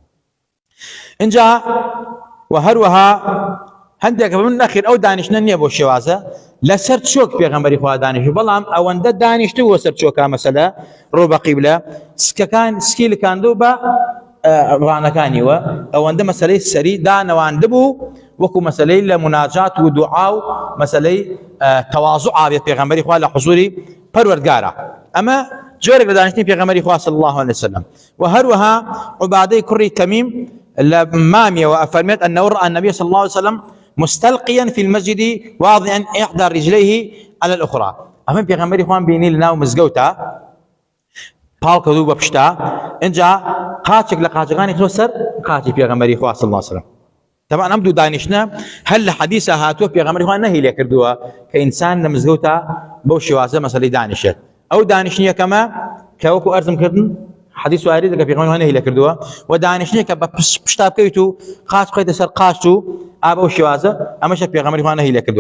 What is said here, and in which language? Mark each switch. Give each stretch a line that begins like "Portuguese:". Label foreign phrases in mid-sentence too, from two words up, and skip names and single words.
Central Kurdish: اینجا و هەروەها هەندێک من نەخیر ئەو دانیشتنە نییە بۆ شێوازە لەسەر چۆک پێغەمبەری خوا دانیشتوو، بەڵام ئەوەندە دانیشتووە سەر چۆکە مەسەلە ڕۆ بە قیبلە سکەکان سکی لکاندوو بە ڕانەکانیوە، ئەوەندە مەسەلەی سەری دانەواندە بوو وەکو مەسەلەی لە مناجات و دوعا و مەسەلەی تەواضوع ئاوێت پێغەمبەری خوا لە حوزوری پەروەردگارە. ئەمە جۆرێک لە دانیشتنی پێغەمبەری خوا
Arabic: صلی الله عليه وسلم.
Central Kurdish: وهەروەها عوبادەی کوڕی تەمیم لە مامیەوە ئەفەرمێت
Arabic: أنه رأى النبي صلى الله عليه وسلم مستلقيا في المسجد واضعا إحدى رجليه على الأخرى.
Central Kurdish: ئەمە پێغەمبەری خوا بینی لەناو مزگەوتە پاڵکەوتوو بە پشتا، اینجا قاچێک لە قاچەکانی خۆ سەر قاچی پێغەمبەری خوا
Arabic: صلی الله عليه وسلم.
Central Kurdish: طبعا ئەم دوو دانیشتنە هەر لە حەدیثە هاتووە پێغەمبەری خوا نەهی لێ کردووە کە ئینسان لە مزگەوتە بەو شێوازە مەسەلەی دانیشێت. ئەو دانیشتنی یەکەمە کە وەکو ئەرزم کردن حەدیث واردە کە پێغەمبەری خوا نەهی لێ کردووە، و دانیشتنی کە بە پشتا بکەیت و قاچ بخەیتە سەر قاچ و ئا بەو شێوازە، ئەمەشە پێغەمبەری خوا نەهی لێ کردووە.